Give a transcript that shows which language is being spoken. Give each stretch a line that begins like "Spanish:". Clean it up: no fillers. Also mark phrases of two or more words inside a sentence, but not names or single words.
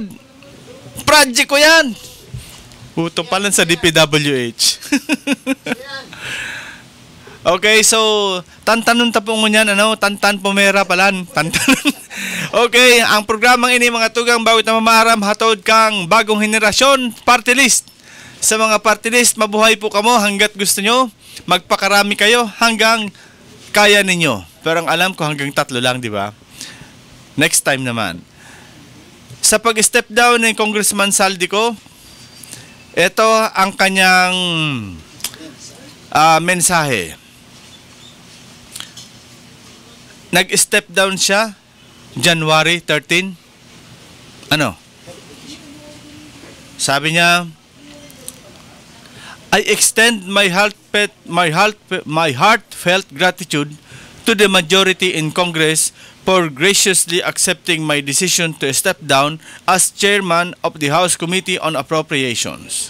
Filipino: Project ko yan. Puto pa lang sa DPWH.
Bikol: Okay, so tantanon ta po ngunyan, tantan pumera palan, tantanon. Okay, ang programang ini mga tugang bawit na mamaram hatod kang bagong henerasyon party list.
Filipino: Sa mga party list, mabuhay po kamo hanggat gusto nyo, magpakarami kayo hanggang kaya ninyo. Pero ang alam ko hanggang 3 lang, di ba?
English: Next time naman.
Filipino: Sa pag-step down ng Congressman Saldico, ito ang kanyang mensahe. Nag-step down siya January 13. Sabi niya,
English: I extend my heartfelt gratitude to the majority in Congress for graciously accepting my decision to step down as chairman of the House Committee on Appropriations.